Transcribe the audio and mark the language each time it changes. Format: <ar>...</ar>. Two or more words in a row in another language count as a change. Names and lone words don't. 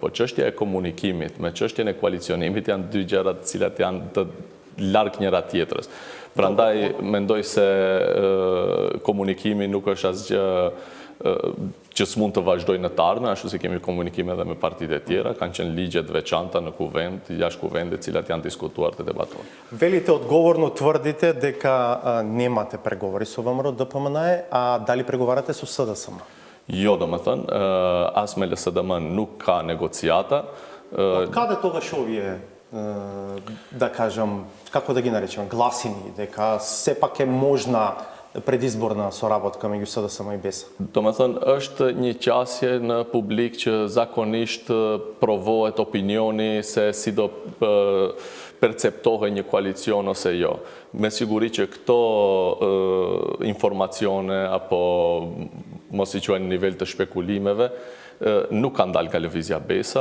<sq>Po çështja e komunikimit me çështjen e koalicionimit janë dy gjëra të cilat janë të larg njëra tjetrës. Prandaj mendoj se komunikimi nuk është asgjë që s'mund të vazhdojë në të ardhmen, ashtu si kemi komunikime edhe me partitë e tjera, kanë qenë ligje të veçanta në kuvend, jashtë kuvendit, cilat janë diskutuar të debatuar.</sq> <mk>Велите одговорно тврдите дека немате преговори со ВМРО ДПМН, а дали преговарате со СДСМ?</mk> <sq>Jo, do më thënë, as me LSDM nuk ka negociata.</sq> <mk>Од каде тогаш овие да кажам, како да ги наречем, гласини, дека сепак е можна предизборна соработка меѓу СДСМ и БЕС?</mk> <sq>Domethënë është një qasje në publik që zakonisht provohet opinioni se si do perceptohet një koalicion ose jo. Me siguri që këto informacione apo mos i quajnë në nivel të shpekulimeve nuk kanë dalë nga lëvizja BESA.</sq>